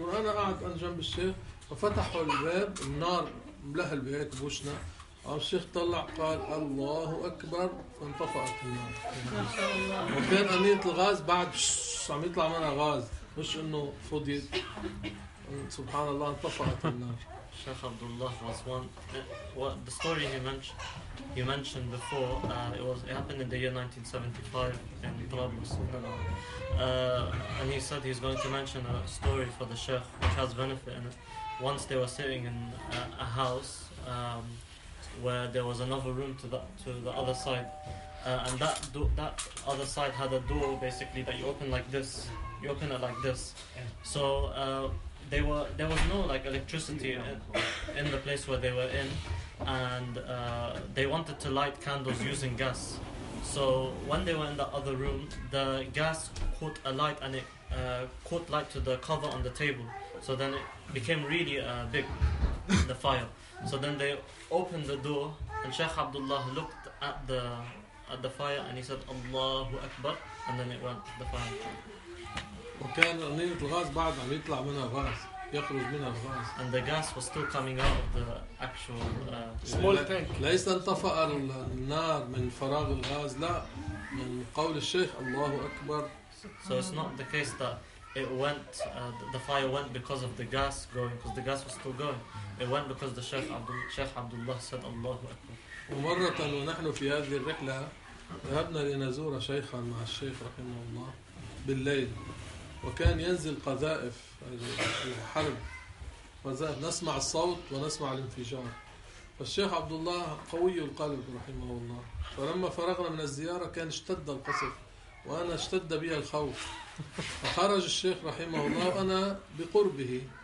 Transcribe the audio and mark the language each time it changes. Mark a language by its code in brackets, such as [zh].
[ar] وأنا قاعد أنا جنب الشيخ، ففتحوا الباب النار ملهل بهيك بوشنا، الشيخ طلع قال الله أكبر، فانطفأت النار. وكان قنينة الغاز بعد عم يطلع منها غاز، مش إنه فضيت، سبحان الله انطفأت النار. [en] Sheikh Abdullah was the story he mentioned before. It happened in the year 1975 in Trablus. And he said he's going to mention a story for the Sheikh which has benefit in it. Once they were sitting in a house where there was another room to the other side, and that other side had a door basically that you open like this. You open it like this. So there was no like electricity in the place where they were in, and they wanted to light candles using gas. So when they were in the other room, the gas caught a light and it caught light to the cover on the table. So then it became really big, the fire. So then they opened the door, and Sheikh Abdullah looked at the fire and he said, "Allahu Akbar," and then it went the fire. [ar] وكان قنينة الغاز بعد عم يطلع منها غاز، يخرج منها الغاز. [en] And the gas was still coming out of the actual small tank. [ar] ليس انطفأ النار من فراغ الغاز، لا، من قول الشيخ الله أكبر. [en] So it's not the case that it went, the fire went because of the gas going, because the gas was still going. It went because the Sheikh Abdullah said [ar] الله أكبر. ومرة ونحن في هذه الرحلة ذهبنا لنزور شيخا مع الشيخ رحمه الله بالليل. وكان ينزل قذائف الحرب، قذائف نسمع الصوت ونسمع الانفجار. فالشيخ عبد الله قوي القلب رحمه الله، فلما فرغنا من الزيارة كان اشتد القصف وأنا اشتد بها الخوف، فخرج الشيخ رحمه الله وأنا بقربه.